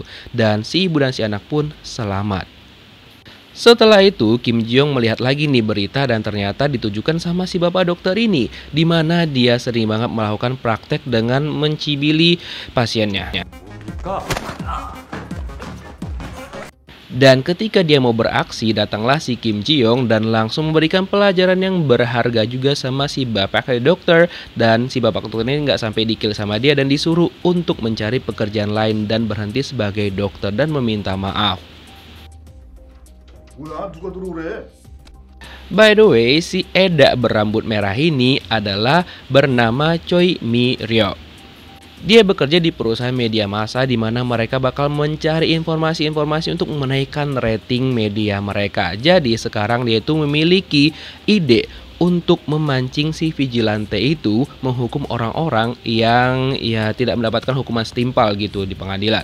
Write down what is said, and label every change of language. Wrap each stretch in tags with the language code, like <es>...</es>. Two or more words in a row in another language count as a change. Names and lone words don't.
<id>Dan si ibu dan si anak pun selamat. Setelah itu Kim Ji-young melihat lagi nih berita dan ternyata ditujukan sama si bapak dokter ini, di mana dia sering banget melakukan praktek dengan mencibili pasiennya. Dan ketika dia mau beraksi, datanglah si Kim Ji-young dan langsung memberikan pelajaran yang berharga juga sama si bapak dokter. Dan si bapak dokter ini nggak sampai di-kill sama dia dan disuruh untuk mencari pekerjaan lain dan berhenti sebagai dokter dan meminta maaf.</id> <ko>뭐야? 누가 들어오래?</ko> <en>By the way,</en> <id>si Eda berambut merah ini adalah bernama Choi Mi-ryo. Dia bekerja di perusahaan media massa di mana mereka bakal mencari informasi-informasi untuk menaikkan rating media mereka. Jadi sekarang dia itu memiliki ide untuk memancing si vigilante itu menghukum orang-orang yang ya tidak mendapatkan hukuman setimpal gitu di pengadilan.</id>